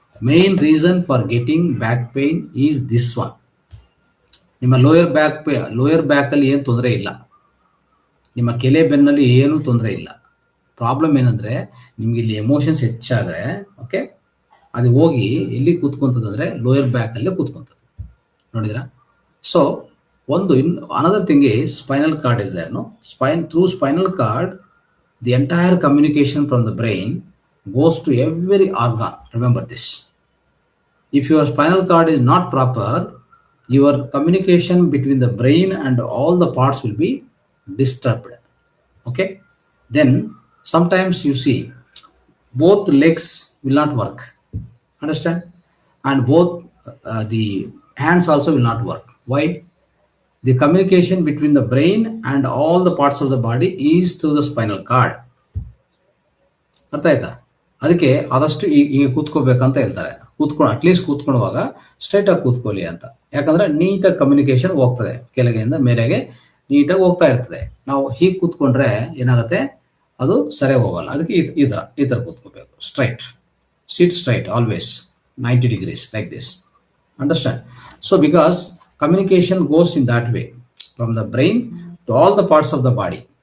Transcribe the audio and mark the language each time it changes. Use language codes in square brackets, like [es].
[en] Main reason for getting back pain is this one. [kn] ನಿಮ್ಮ lower back ಅಲ್ಲಿ ಏನು ತೊಂದರೆ ಇಲ್ಲ, ನಿಮ್ಮ ಕೆಲೆ ಬೆನ್ನಲ್ಲಿ ಏನು ತೊಂದರೆ ಇಲ್ಲ. ಪ್ರಾಬ್ಲಮ್ ಏನಂದ್ರೆ ನಿಮ್ಗೆ ಇಲ್ಲಿ ಎಮೋಷನ್ಸ್ ಹೆಚ್ಚಾದ್ರೆ, ಓಕೆ, ಅದು ಹೋಗಿ ಎಲ್ಲಿ ಕೂತ್ಕೊಂತದಂದ್ರೆ ಲೋಯರ್ ಬ್ಯಾಕ್ ಅಲ್ಲೇ ಕೂತ್ಕೊಂತದೆ. ನೋಡಿದ್ರಾ? [en] So another thing is spinal cord is there, no? Through spinal cord, the entire communication from the brain goes to every organ. Remember this. If your spinal cord is not proper, your communication between the brain and all the parts will be disturbed. Okay? Then sometimes you see both legs will not work. Understand? And both the hands also will not work. Why? The communication between the brain and all the parts of the body is through the spinal cord. [kn] ಅರ್ಥ ಆಯ್ತಾ? ಅದಕ್ಕೆ ಆದಷ್ಟು ಈಗ ಕೂತ್ಕೋಬೇಕಂತ ಹೇಳ್ತಾರೆ. At least ಕೂತ್ಕೊಳ್ಳುವಾಗ ಸ್ಟ್ರೈಟಾಗಿ ಕೂತ್ಕೊಳ್ಳಿ ಅಂತ. ಯಾಕಂದ್ರೆ ನೀಟಾಗಿ ಕಮ್ಯುನಿಕೇಶನ್ ಹೋಗ್ತದೆ, ಕೆಳಗೆಯಿಂದ ಮೇಲೆಗೆ ನೀಟಾಗಿ ಹೋಗ್ತಾ ಇರ್ತದೆ. ನಾವು ಹೀಗೆ ಕೂತ್ಕೊಂಡ್ರೆ ಏನಾಗುತ್ತೆ, ಅದು ಸರಿಯಾಗಿ ಹೋಗಲ್ಲ. ಅದಕ್ಕೆ ಈ ಥರ ಕೂತ್ಕೋಬೇಕು, straight. [en] Sit straight always 90 degrees like this. Understand? So because communication goes in that way from the brain to all the parts of the body.